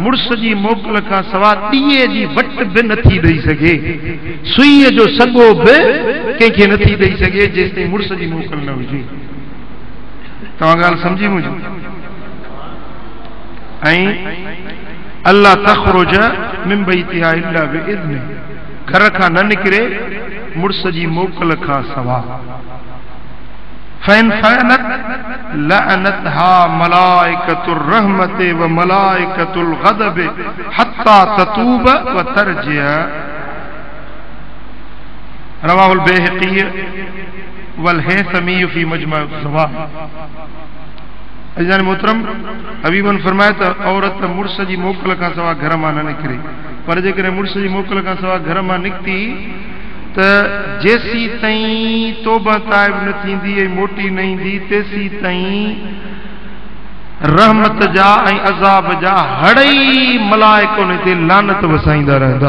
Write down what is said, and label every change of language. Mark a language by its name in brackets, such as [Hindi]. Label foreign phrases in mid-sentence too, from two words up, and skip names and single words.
[Sindhi] मुड़स जी मोकल खां सवाइ ॾीए जी वट बि नथी ॾेई सघे, सुईअ जो सॻो बि कंहिंखे नथी ॾेई सघे जेसिताईं मुड़स जी मोकल न हुजे। तव्हां ॻाल्हि सम्झी मुंहिंजी? [Arabic] ऐं الله تخرج من بيتها إلا بإذن, [Sindhi] घर खां न निकिरे मुड़स जी मोकल खां सवाइ। [Arabic] فإن فعلت لعنتها ملائكة الرحمة وملائكة الغضب حتى تتوب وترجع. رواه البيهقي والهيثمي في مجمع الزوائد. [Sindhi] अज़ीज़ान मोहतरम, हबीबन फरमाए त औरत मुड़स जी मोकल खां सवाइ घर मां न निकिरे, पर जेकॾहिं मुड़स जी मोकल खां सवाइ घर मां निकिती त जेसी ताईं तौबा ताइब न थींदी ऐं मोटी न ईंदी तेसी ताईं रहमत जा ऐं अज़ाब जा हड़ई मलाइकुनि ते लानत वसाईंदा रहंदा।